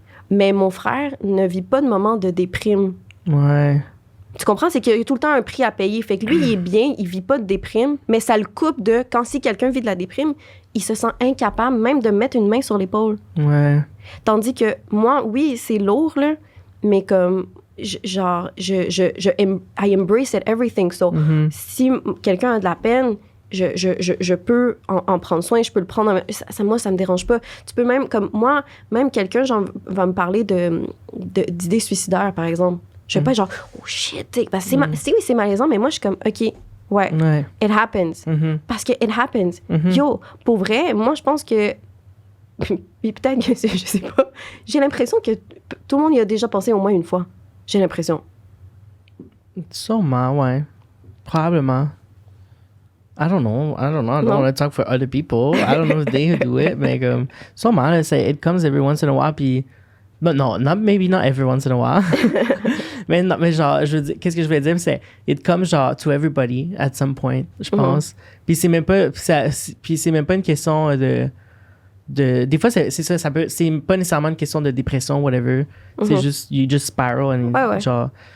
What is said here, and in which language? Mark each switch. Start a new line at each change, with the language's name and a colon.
French: Mais mon frère ne vit pas de moments de déprime. Ouais. Tu comprends? C'est qu'il y a tout le temps un prix à payer. Fait que lui, il est bien, il vit pas de déprime, mais ça le coupe de... Si quelqu'un vit de la déprime, il se sent incapable même de mettre une main sur l'épaule. Ouais. Tandis que moi, oui, c'est lourd, là, mais comme...
English: I embrace it, everything.
French: So, si quelqu'un a de la peine, je peux en prendre soin, je peux le prendre. Moi, ça me dérange pas. Tu peux même, comme moi, même quelqu'un va me parler d'idées suicidaires, par exemple. Je vais pas genre, oh shit, c'est malaisant, mais moi, je suis comme, OK, ouais.
English: It happens.
French: Parce que
English: it happens.
French: Yo, pour vrai, moi, je pense que. Puis peut-être que je sais pas. J'ai l'impression que tout le monde y a déjà pensé au moins une fois. J'ai l'impression. Sûrement, ouais. Probablement.
English: I don't know. I don't want to talk for other people. I don't know if they do it.
French: Mais comme, sûrement,
English: it comes every once in a while. Puis, but no, maybe not every once in a while.
French: mais genre, je veux dire, qu'est-ce que je voulais dire, c'est
English: it comes
French: genre
English: to everybody at some point,
French: je pense. Puis c'est même pas une question de des fois c'est ça c'est pas nécessairement une question de dépression whatever. C'est juste
English: you just spiral and genre